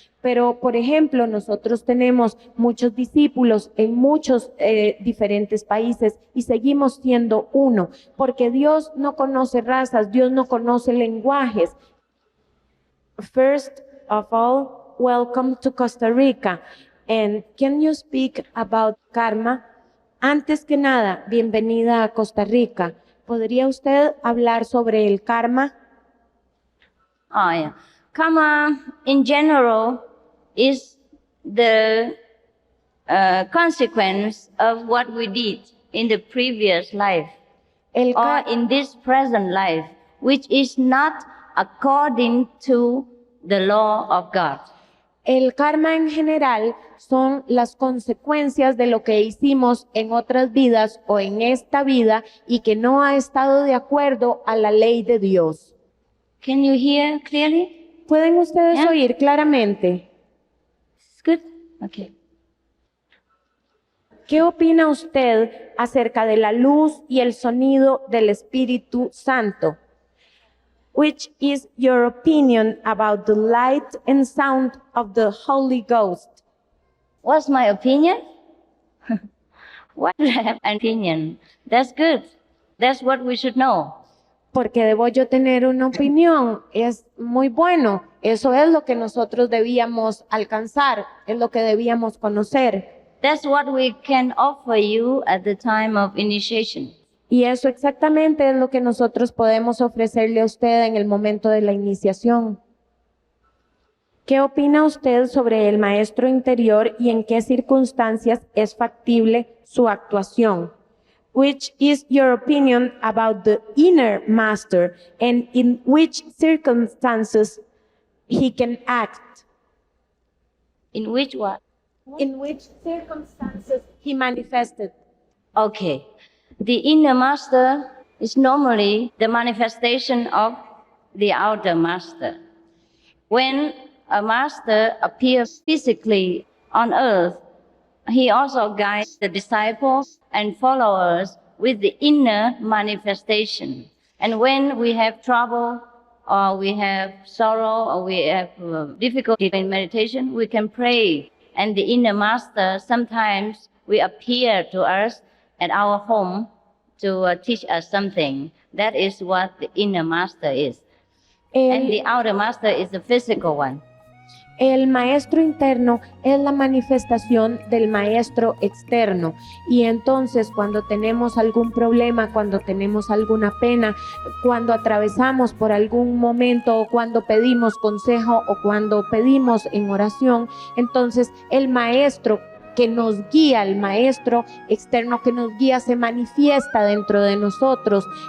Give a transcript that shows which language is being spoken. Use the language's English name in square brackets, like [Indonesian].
[Spanish] Pero, por ejemplo, nosotros tenemos muchos discípulos en muchos diferentes países y seguimos siendo uno, porque Dios no conoce razas, Dios no conoce lenguajes. [English] First of all, welcome to Costa Rica. And can you speak about karma? [Spanish] Antes que nada, bienvenida a Costa Rica. ¿Podría usted hablar sobre el karma? [English] Oh, yeah. Karma, in general, is the consequence of what we did in the previous life or in this present life, which is not according to the law of God. [Spanish] El karma en general son las consecuencias de lo que hicimos en otras vidas o en esta vida y que no ha estado de acuerdo a la ley de Dios. [English] Can you hear clearly? [Spanish] ¿Pueden ustedes oír claramente? [English] It's good. Okay. [Spanish] ¿Qué opina usted acerca de la luz y el sonido del Espíritu Santo? [English] Which is your opinion about the light and sound of the Holy Ghost? What's my opinion? Why do I have an opinion? That's good. That's what we should know. [Spanish] Porque debo yo tener una opinión. Es muy bueno. Eso es lo que nosotros debíamos alcanzar. Es lo que debíamos conocer. [English] That's what we can offer you at the time of initiation. [Spanish] Y eso exactamente es lo que nosotros podemos ofrecerle a usted en el momento de la iniciación. ¿Qué opina usted sobre el maestro interior y en qué circunstancias es factible su actuación? [English] Which is your opinion about the inner master and in which circumstances he can act? In which what? In which circumstances he manifested? Okay. The inner master is normally the manifestation of the outer master. When a master appears physically on earth, he also guides the disciples and followers with the inner manifestation. And when we have trouble or we have sorrow or we have difficulty in meditation, we can pray. And the inner master sometimes will appear to us at our home to teach us something. That is what the inner master is. And the outer master is the physical one. [Spanish] El maestro interno es la manifestación del maestro externo y entonces cuando tenemos algún problema, cuando tenemos alguna pena, cuando atravesamos por algún momento o cuando pedimos consejo o cuando pedimos en oración, entonces el maestro que nos guía, el maestro externo que nos guía se manifiesta dentro de nosotros.